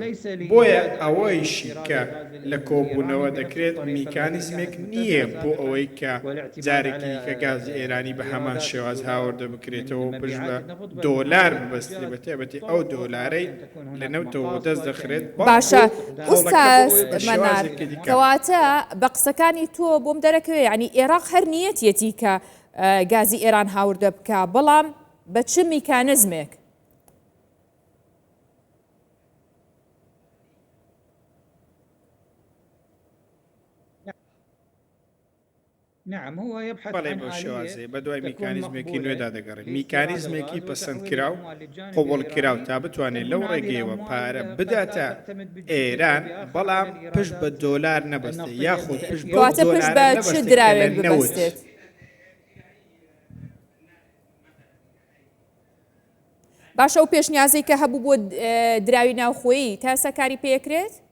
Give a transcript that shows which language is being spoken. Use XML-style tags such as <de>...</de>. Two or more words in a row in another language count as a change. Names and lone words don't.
<ckb>بۆیە ئەوەیشی کە لە کۆبوونەوە دەکرێت میکانیزمێک نییە بۆ ئەوەی کە جارێکی کە گازی ئێرانی بە هەمان شێواز هاوردە بکرێتەوە پشت بە دۆلار ببەستی بە تایبەتی ئەو دۆلارەی لە نەوتەوە دەست دەخرێت. باشە ئوستاز مەنار، کەواتە بە قسەکانی تۆ بۆم دەرەکەوێ یعنی عێراق هەر نیەتیەتی کە گازی ئێران هاوردە بکە، بەڵام بە چ میکانزمێک؟</ckb> <ar>نعم هو يبحث</ar> <ckb>بەڵێ بۆ شێوازێ بە دوای میکانیزمێکی نوێدا دەگەڕێت، میکانیزمێکی پەسەند کراو قوبڵ کراو تا بتوانێت لەو ڕێگەیەوە پارە بداتە ئێران، بەڵام پشت بە دۆلار نەبەستێت یاخود پشت بە چ دراوێک ببەستێت. باشە ئەو پێشنیازەی کە هەبوو بۆ دراوی ناوخۆیی تا سەکاری پێکرێت؟</ckb>